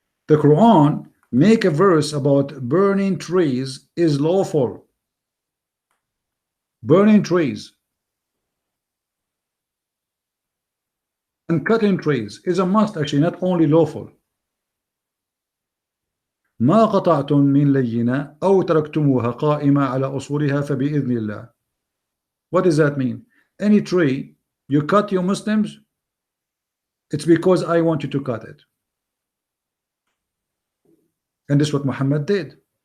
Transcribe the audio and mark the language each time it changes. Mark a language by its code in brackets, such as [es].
[en] The Quran make a verse about burning trees is lawful. Burning trees and cutting trees is a must, actually, not only lawful. [ar] ما قطعتم من لينة أو تركتموها قائمة على أصولها فبإذن الله. [en] What does that mean? Any tree you cut, you Muslims, it's because I want you to cut it. And this is what Muhammad did.